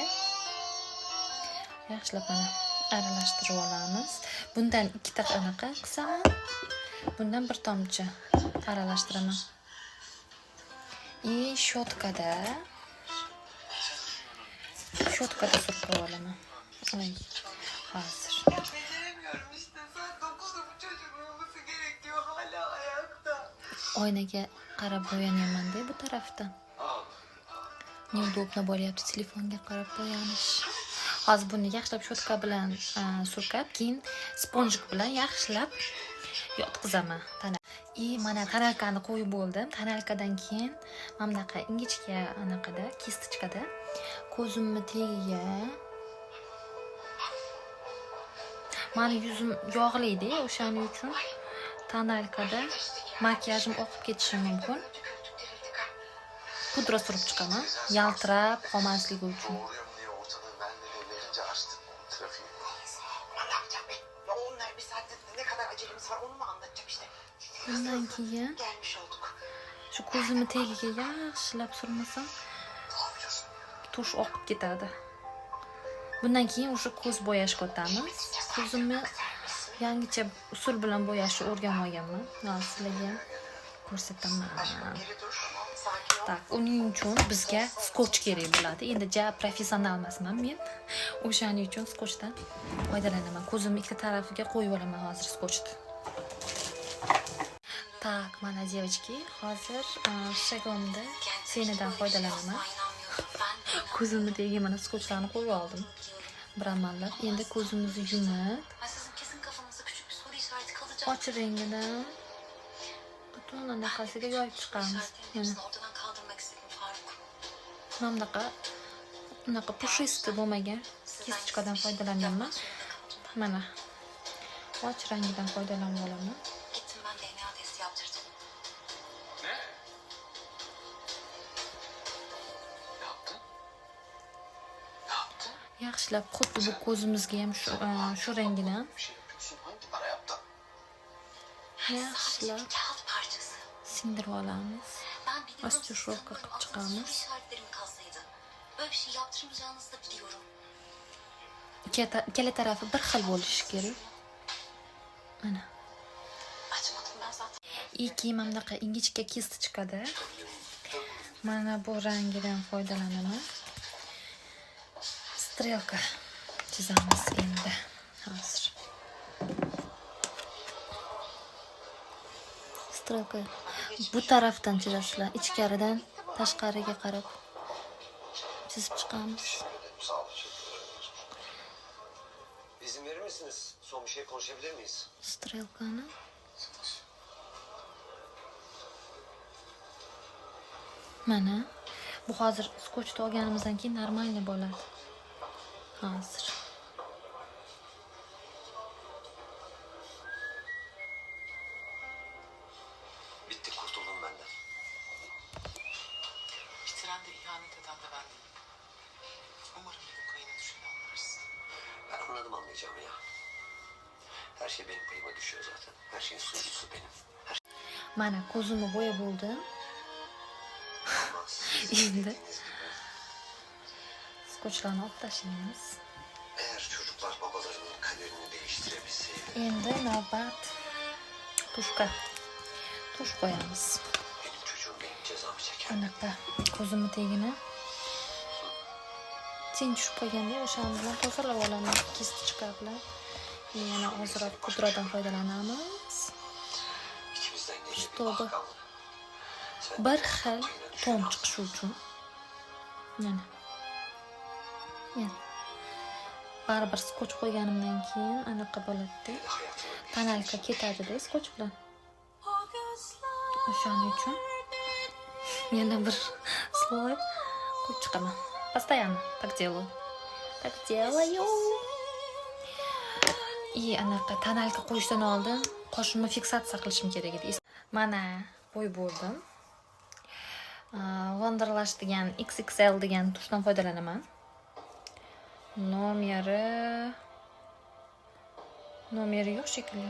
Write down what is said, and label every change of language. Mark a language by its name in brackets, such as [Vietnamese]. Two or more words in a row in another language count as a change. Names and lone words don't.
[Uzbek] Yaxshilab mana aralashtirib olamiz. Bundan ikkita anaqa qilsaman, bundan bir tomchi aralashtiraman. Shotkada surkab olaman. Ay, hozir. [Turkish] Beceremiyorum işte. Saat 9'da bu çocuğun uyuması gerekiyor. Hala ayakta. [Uzbek] Oynaga qarab bo'yanyapman-da bu tarafdan. Neudobno bo'lyapti telefonga qarab bo'yanish. Hozir buni yaxshilab shotka bilan surkab, keyin sponjik bilan yaxshilab yotqizaman. Mana tonalkani qo'yib bo'ldim. Tonalkadan keyin mana bunaqa ingichka anaqada, kistichkada ko'zimni tagiga. Mani yuzim yog'li-da, o'shaning uchun tonalkada makiyajim oqib ketishi mumkin. Pudra surib chiqaman, yaltirab qolmasligi uchun. [Turkish] Doğruyum diye ortalığı mermere verince açtın trafiği. Ne yapacağım ben? Ya onlar bir saatte ne kadar acelemiz var onu mu anlatacağım işte. [Uzbek] Bundan keyin [Turkish] Gelmiş olduk. [Uzbek] shu ko'zimni tagiga yaxshilab surmasam, [Turkish] Ne yapacağız? [Uzbek] tush oqib ketadi. Bundan keyin o'sha ko'z bo'yashga o'tamiz. Ko'zimni yangicha usul bilan bo'yashni o'rganib olganman. Hozir sizlarga ko'rsataman. [Turkish] Geri dur. Sakin ol. [Uzbek] Tak, uning uchun bizga skoch kerak bo'ladi. Endi professional emasman men. O'shaning uchun skochdan foydalanaman. Ko'zimni ikkita tarafiga qo'yib olaman hozir skochni. Tak, mana девочки, hozir shagomda senidan foydalanaman. Ko'zimni tagiga mana skochlarni qo'yib oldim. Bir amallab. Endi ko'zimizni yumib, [Turkish] Sizin kesin kafanızda küçük bir soru işareti kalacak. [Uzbek] och rengidan butun anaqasiga yoyib chiqamiz. Mana [Turkish] İşaretlerimizin ortadan kaldırmak istedim Faruk. [Uzbek] bunaqa pushisti bo'lmagan kistichkadan foydalanyapman. Mana och rangidan foydalanib olaman. [Turkish] Gittim ben DNA testi yaptırdım. Ne? Ne yaptın? Ne yaptın? [Uzbek] Yaxshilab xuddi bu ko'zimizga ham shu rangidan [Turkish] Bir şey yapıyorsun. Hangi para yaptın? [Uzbek] yaxshilab [Turkish] Kağıt parçası. [Uzbek] singdirib olamiz. [Turkish] Ben biliyorum Astro siz şok sanırım akıp aklınızda çıkarmış. soru işaretlerim kalsaydı. Böyle bir şey yaptırmayacağınızı da biliyorum. [Uzbek] Ikkala tarafi bir xil bo'lishi kerak. Mana. [Turkish] Açmadım ben zaten. [Uzbek] Keyin mana bunaqa ingichka kistichkada mana bu rangidan foydalanaman. Strelka chizamiz endi. Hozir. Strelka bu tarafdan chizasizlar, ichkaridan tashqariga qarab chizib chiqamiz. [Turkish] Sağ ol. Teşekkür ederim. İzin verir misiniz? Son bir şey konuşabilir miyiz? [Uzbek] Strelkani mana bu hozir skochni olganimizdan keyin normalniy bo'ladi. Hozir. [Turkish] Bitti, kurtuldum benden. Bitiren de ihanet eden de ben değilim. Umarım bir gün kayına düşeni anlarsın. Ben anladım anlayacağımı ya. Her şey benim payıma düşüyor zaten. Her şeyin suçlusu benim. [Uzbek] Mana ko'zimni bo'yab bo'ldim. [Turkish] Ama sizin [Uzbek] Endi [Turkish] dediğiniz gibi [Uzbek] skochlarni olib tashlaymiz. [Turkish] eğer çocuklar babalarının kaderini değiştirebilseydi [Uzbek] Endi navbat tushga. Tush qo'yamiz. [Turkish] benim çocuğum benim cezamı çeker. [Uzbek] Anaqa ko'zimni tagini sen tushib qolganda o'shaning bilan tozalab olamiz kistichka bilan. Yana ozroq pudradan foydalanamiz. [Turkish] İkimizden gece bir Doğru. ah kalır. Sen [Uzbek] Bir [Turkish] de [Uzbek] xil [Turkish] payına [Uzbek] ton [Turkish] düşemezsin. [Uzbek] chiqishi uchun. Mana. Mana. Baribir skoch qo'yganimdan keyin anaqa bo'ladi-da. [Turkish] Bir de hayatını [Uzbek] Tonalka ketadi-da skoch bilan. O'shaning uchun yana bir слой qo'yib chiqaman. [Russian] Постоянно так делаю. Так делаю. [Uzbek] И anaqa tonalka qo'yishdan oldin qoshimni fiksatsiya qilishim kerak edi. Mana qo'yib bo'ldim. Wonderlash degan XXL degan tushdan foydalanaman. Nomeri yo'q shekilli.